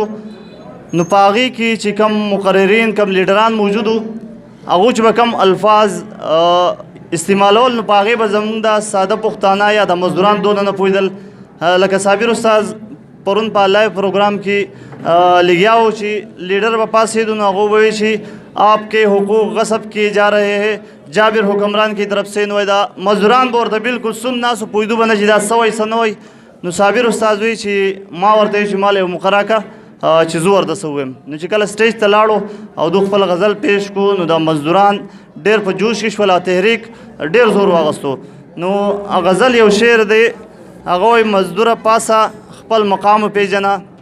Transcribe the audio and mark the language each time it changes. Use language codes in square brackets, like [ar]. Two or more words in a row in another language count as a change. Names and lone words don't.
[ps] نو په هغې کې چې کم مقررین کم لیډران موجود وو هغو چې به کم الفاظ استعمالول نو په هغې به زموږ د ساده پښتانه یا د مزدوران دونه نه پوهېدل لکه صابر استاذ پرون په لایو پروګرام کې لګیا و چې لیډر به پاسېدو نو هغو به وایي چې [ur] آپ کے حقوق غصب کیے جا رہے ہیں [ps] جابر [ur] حکمران کی طرف سے [ps] نو دا مزدوران به ورته بالکل سم ناسو پوهېدو به نه چې دا څه وایي څه نه وایي نو صابر استاذ وایي چې ما ورته وایي چې ما له یو مقرره کړه چې زه ورته څه ووایم نو چې کله سټیج ته لاړو او دوی خپل غزل پیش کړو نو دا مزدوران ډېر په جوش کې شول او تحریک ډېر زور واغستو نو غزل یو شعر دی هغه وایي مزدوره پاسه خپل مقام پیژنه